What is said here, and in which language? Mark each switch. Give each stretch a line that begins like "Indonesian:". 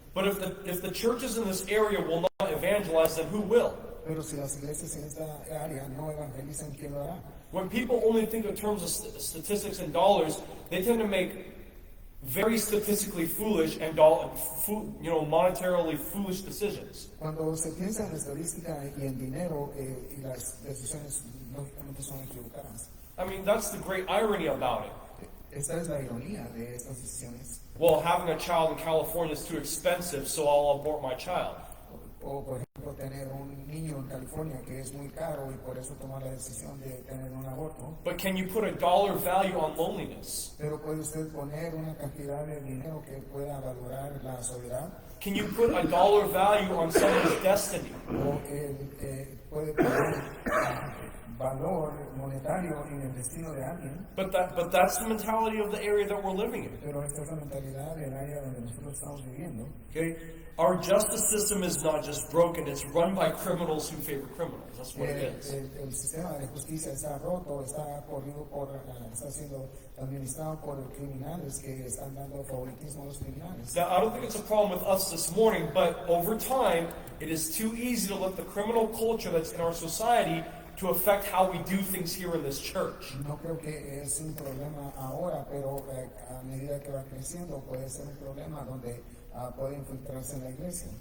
English: But if the churches in this area will not evangelize, then who will?
Spanish: Pero si las iglesias en esta área no evangelizan, ¿quién lo hará?
English: When people only think in terms of statistics and dollars, they tend to make very statistically foolish and monetarily foolish decisions.
Spanish: Cuando se piensa en estadística y en dinero, y las decisiones lógicamente son equivocadas.
English: I mean, that's the great irony about it.
Spanish: Esta es la ironía de estas decisiones.
English: Well, having a child in California is too expensive, so I'll abort my child.
Spanish: O por ejemplo, tener un niño en California California, que es muy caro y por eso tomó la decisión de tener un aborto.
English: But can you put a dollar value on loneliness?
Spanish: Pero puede usted poner una cantidad de dinero que pueda valorar la soledad,
English: Can you put a dollar value on someone's destiny?
Spanish: o puede poner valor monetario en el destino de alguien.
English: But that's the mentality of the area that we're living in.
Spanish: Pero esta es la mentalidad del área donde nosotros estamos viviendo.
English: Okay? Our justice system is not just broken, it's run by criminals who favor criminals. That's what it is.
Spanish: El sistema de justicia está roto, está siendo administrado por criminales que están dando favoritismo a los criminales.
English: Now, I don't think it's a problem with us this morning, but over time, it is too easy to let the criminal culture that's in our society to affect how we do things here in this church.
Spanish: No creo que es un problema ahora, pero a medida que va creciendo puede ser un problema donde puede infiltrarse en la iglesia.